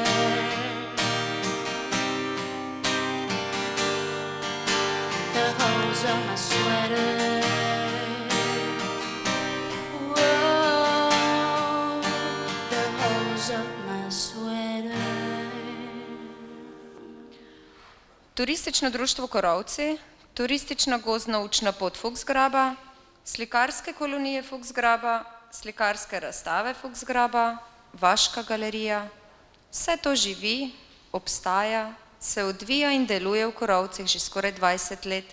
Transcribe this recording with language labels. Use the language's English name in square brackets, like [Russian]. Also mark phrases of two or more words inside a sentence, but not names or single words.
[English] The holes of my sweater. Whoa, the holes of my sweater. [Slovenian] Turistično društvo Korovci, turistična gozdno-učna pot Fuchsgraba, slikarske kolonije Fuchsgraba, slikarske razstave Fuchsgraba, Vaška galerija, vse to živi, obstaja, se odvija in deluje v Korovcih že skoraj 20 let.